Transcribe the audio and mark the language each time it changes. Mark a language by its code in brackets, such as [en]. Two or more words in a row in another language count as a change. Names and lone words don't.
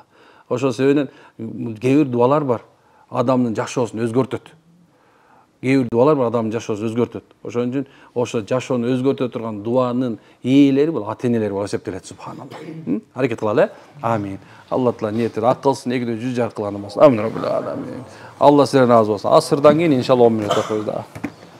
[ky] Ошол себептен кээ бир дуалар бар, адамдын жашоосун өзгөртөт. Ошон үчүн ошо жашоону өзгөртө турган дуанын ээлери бул ата-энелер болуп эсептелет, субханалла. Аракет кылалы, амин. Алла Таала ниетти ак кылсын, экидөө жүз жаркыланы болсун. [ar] آمين رب العالمين. [ky] Алла сиздерден разы болсун. Асырдан кийин иншалла 10 мүнөт окуйбуз да.